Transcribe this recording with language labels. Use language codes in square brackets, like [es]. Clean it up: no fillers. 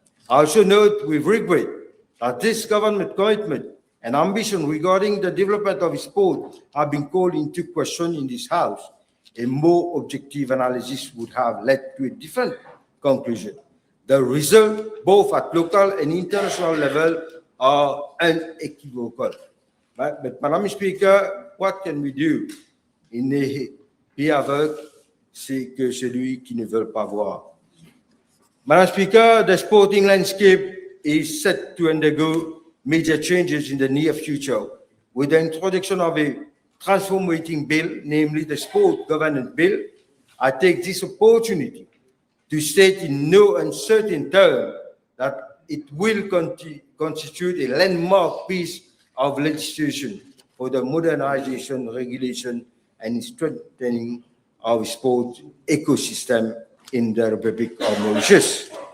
[en] I also note with regret that this government commitment and ambition regarding the development of sport have been called into question in this House. A more objective analysis would have led to a different conclusion. The results, both at local and international level, are unequivocal. But Madam Speaker, what can we do? [fr] Il n'est pas aveugle, c'est que celui qui ne veut pas voir. [en] Madam Speaker, the sporting landscape is set to undergo major changes in the near future with the introduction of a transformating bill, namely the Sport Governance Bill. I take this opportunity to state in no uncertain terms that it will constitute a landmark piece of legislation for the modernization, regulation, and strengthening of sport ecosystem in the Republic of Mauritius.